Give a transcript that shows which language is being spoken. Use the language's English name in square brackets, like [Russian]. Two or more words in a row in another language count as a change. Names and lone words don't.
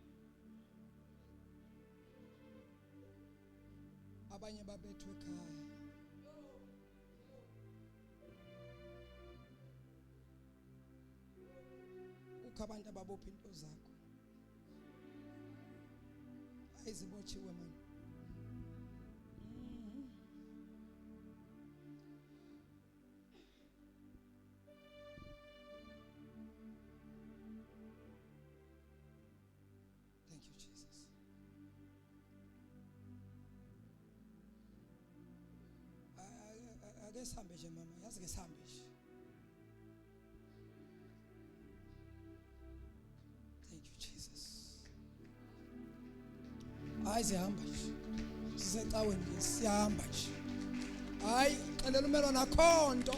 [Xhosa] Abanye babethwe ekhaya. Ukho abantu ababopha into zakho. Ayizibotshiwe mani. [English] Thank you, Jesus. [Xhosa] Ake sihambe nje mama, yazi ke sihambe nje. [English] Thank you, Jesus. [Xhosa] Hayi sihamba nje. Sisecaweni nje siyahamba nje. Hayi xelela umelwana akho nto.